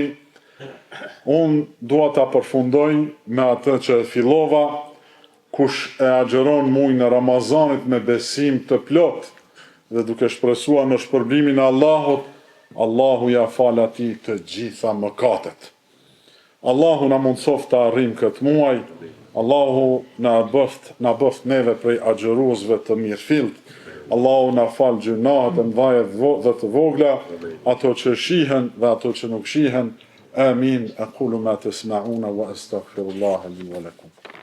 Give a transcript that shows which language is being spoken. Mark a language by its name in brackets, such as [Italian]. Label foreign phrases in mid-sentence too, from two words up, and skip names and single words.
[Albanian] Unë dua ta përfundoj me atë që fillova, kush e agjeron muajin e Ramazanit me besim të plot dhe duke shpresuar në shpërblimin e Allahut, Allahu ja fal atij të gjitha mëkatet. Allahu na mundsoft të arrijmë këtë muaj. Allahu na bëft neve prej agjeruesve të mirëfillt. Allahu na fal gjunahet e mëdha dhe të vogla, ato që shihen dhe ato që nuk shihen. Amin. [Arabic] أقول ما تسمعون وأستغفر الله لي ولكم.